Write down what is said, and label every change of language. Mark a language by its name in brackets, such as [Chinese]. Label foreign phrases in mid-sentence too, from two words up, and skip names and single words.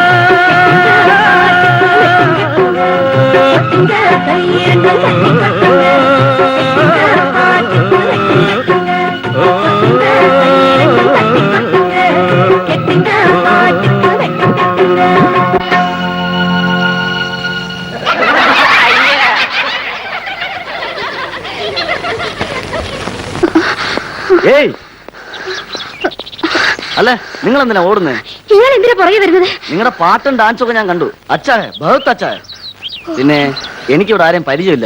[Tamil] கெட்டுங்க கையிரண்டும் தட்டி கொட்டுங்க கெட்டுங்க பாட்டுக்கு வெட்டும் கெட்டுங்க கொட்டுங்க கையிரண்டும் தட்டி கொட்டுங்க கெட்டுங்க பாட்டுக்கு வெட்டும் கெட்டுங்க. [Malayalam] ഏയ് അല്ല നിങ്ങൾ എന്തിനാ ഓടുന്നേ? ഇയാൾ എന്തിനാ പുറകെ വരുന്നത്? നിങ്ങളുടെ പാട്ടും ഡാൻസും ഒക്കെ ഞാൻ കണ്ടു. [Hindi] अच्छा बहुत अच्छा. [Malayalam] പിന്നെ എനിക്കിവിടെ ആരെയും പരിചയമില്ല.